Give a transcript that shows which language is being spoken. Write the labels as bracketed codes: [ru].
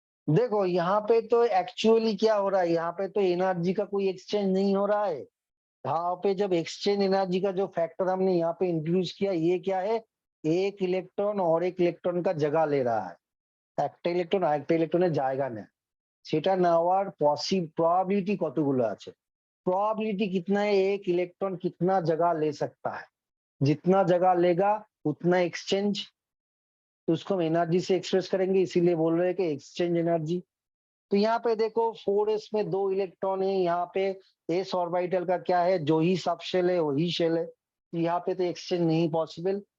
[hi] देखो यहाँ पे तो एक्चुअली क्या हो रहा है, यहाँ पे तो एनर्जी का कोई एक्सचेंज नहीं हो रहा है। यहाँ पे जब एक्सचेंज एनर्जी का जो फैक्टर हमने यहाँ पे इंट्रोड्यूस किया, ये क्या है, एक इलेक्ट्रॉन और एक इलेक्ट्रॉन का जगह ले रहा है। [bn] একটা ইলেকট্রন আরেকটা ইলেকট্রনের জায়গা নেয়, সেটা নেওয়ার প্রবাবিলিটি কতগুলো আছে। [hi] प्रोबेबिलिटी कितना है, एक इलेक्ट्रॉन कितना जगह ले सकता है, जितना जगह लेगा उतना एक्सचेंज, तो उसको हम एनर्जी से एक्सप्रेस करेंगे, इसीलिए बोल रहे हैं कि एक्सचेंज एनर्जी। तो यहाँ पे देखो 4s में दो इलेक्ट्रॉन है, यहाँ पे s ऑर्बिटल का क्या है, जो ही सब शेल है वही शेल है, यहाँ पे तो एक्सचेंज नहीं पॉसिबल।